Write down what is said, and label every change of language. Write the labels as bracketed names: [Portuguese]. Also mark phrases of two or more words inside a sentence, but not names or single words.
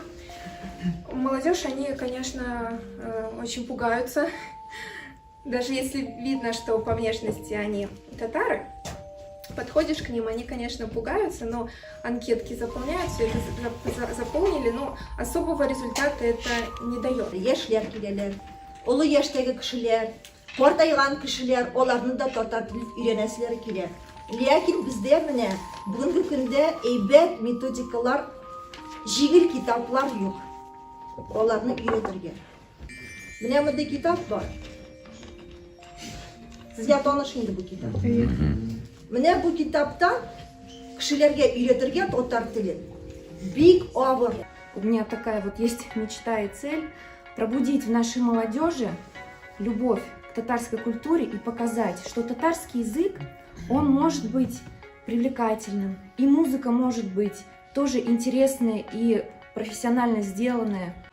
[Russian] Молодежь, они, конечно, очень пугаются. Даже если видно, что по внешности они татары, подходишь к ним, они, конечно, пугаются, но анкетки заполняют, все это заполнили, но особого результата это не дает. [Tatar] Яшьләр киләләр, олы яшьтәге кешеләр, картайган кешеләр, аларны да татар телен өйрәнәселәр килә. Ләкин бездә менә бүгенге көндә әйбәт методикалар, җиңел китаплар юк. Аларны өйрәтергә. Менә монда китап бар. Сезгә таныш инде бу китап. Менә бу китапта кешеләргә өйрәтергә татар телен. Бик авыр. [Russian] У меня такая есть мечта и цель пробудить в нашей молодежи любовь к татарской культуре и показать, что татарский язык, он может быть привлекательным, и музыка может быть тоже интересная и профессионально сделанная.